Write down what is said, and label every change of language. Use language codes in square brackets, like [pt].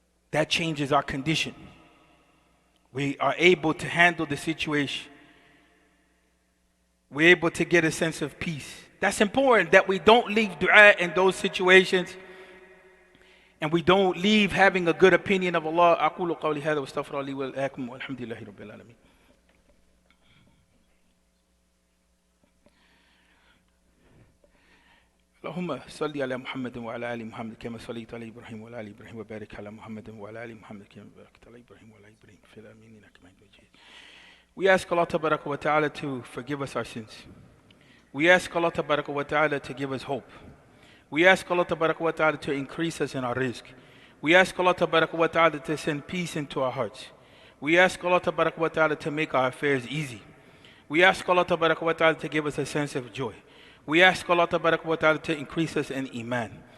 [en] That changes our condition. We are able to handle the situation. We're able to get a sense of peace. That's important, that we don't leave dua in those situations. And we don't leave having a good opinion of Allah. [ar] أقول قولي هذا واستغفر لي ولكم والحمد لله رب العالمين. اللهم صل على محمد وعلى آل محمد كما صليت على إبراهيم وعلى آل إبراهيم وبارك على محمد وعلى آل محمد كما باركت على إبراهيم وعلى آل إبراهيم في العالمين إنك حميد مجيد. [en] We ask Allah Tabaraka wa Ta'ala to forgive us our sins. We ask Allah Tabaraka wa Ta'ala to give us hope. We ask Allah Tabaraka wa Ta'ala to increase us in our rizq. We ask Allah Tabaraka wa Ta'ala to send peace into our hearts. We ask Allah Tabaraka wa Ta'ala to make our affairs easy. We ask Allah Tabaraka wa Ta'ala to give us a sense of joy. We ask Allah Tabaraka wa Ta'ala to increase us in Iman.